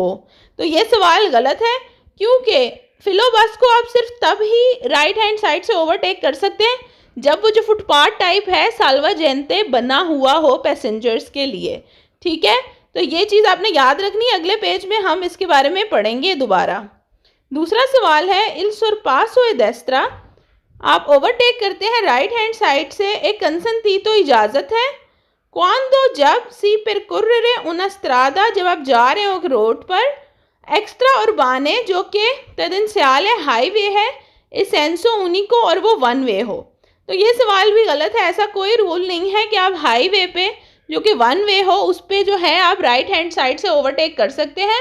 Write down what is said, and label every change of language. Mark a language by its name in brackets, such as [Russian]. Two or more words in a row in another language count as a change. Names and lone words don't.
[Hindi] तो ये सवाल गलत है, क्योंकि फिलो बस को आप सिर्फ तब ही [English] right hand side [Hindi] से ओवरटेक कर सकते हैं जब वो जो [English] footpath type [Hindi] है साल्वाजेंटे बना हुआ हो पैसेंजर्स के लिए, ठीक है। तो ये चीज़ आपने याद रखनी है, अगले पेज में हम इसके बारे में पढ़ेंगे दोबारा। दूसरा सवाल है [Italian] il sorpasso a destra, [Hindi] आप ओवरटेक करते हैं [English] right hand side [Hindi] से, एक कंसेंटीतो इजाज़त है क्वांडो, जब [Italian] si percorrere una strada, [Hindi] जब आप जा रहे हो रोड पर, [Italian] extra urbane, [Hindi] जो कि तदंस्याल हाईवे है, [Italian] a senso unico, [Hindi] और वो [English] one way [Hindi] हो। तो ये सवाल भी गलत है। ऐसा कोई रूल नहीं है कि आप हाईवे पे जो कि [English] one way [Hindi] हो उस पर जो है आप [English] right hand side [Hindi] से ओवरटेक कर सकते हैं।